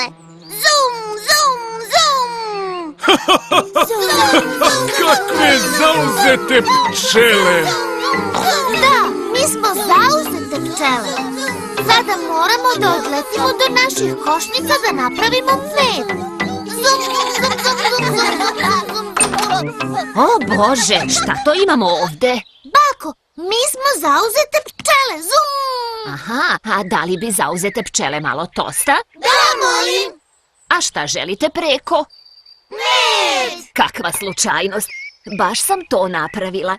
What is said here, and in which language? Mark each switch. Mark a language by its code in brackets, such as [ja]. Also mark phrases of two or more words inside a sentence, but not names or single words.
[sr] Zum, zum, zum. Kakve zauzete pčele! Da, mi smo zauzete pčele. Sada moramo da odletimo do naših košnica da napravimo med. Zum, zum, zum, zum, zum. O Bože, šta to imamo ovde? Bako, mi smo zauzete pčele. Zum. Aha, a da li bi zauzete pčele malo tosta? Da, molim. A šta želite preko? Med. Kakva slučajnost. Baš sam to napravila.